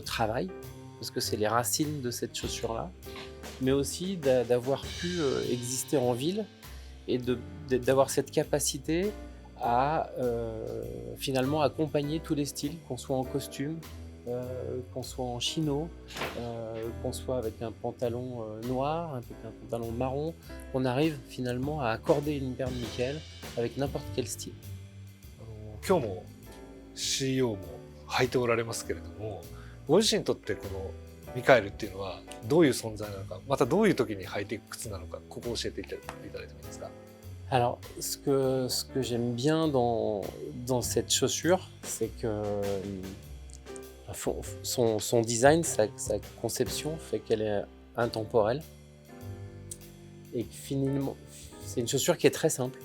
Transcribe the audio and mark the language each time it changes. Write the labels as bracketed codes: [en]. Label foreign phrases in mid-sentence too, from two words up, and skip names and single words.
[fr] travail, parce que c'est les racines de cette chaussure-là, mais aussi d'avoir pu exister en ville et d'avoir cette capacité à finalement accompagner tous les styles, qu'on soit en costume, qu'on soit en chino, qu'on soit avec un pantalon noir, avec un pantalon marron, qu'on arrive finalement à accorder une paire de Michael avec n'importe quel style. [ja] 今日も CEO も履いておられますけれども、ご自身にとってこのミカエルっていうのはどういう存在なのか、またどういう時に履いていく靴なのか、ここを教えていただいてもいいですか？ [fr] Alors, ce que j'aime bien dans cette chaussure, c'est que son design, sa conception fait qu'elle est intemporelle. Et que finalement, c'est une chaussure qui est très simple.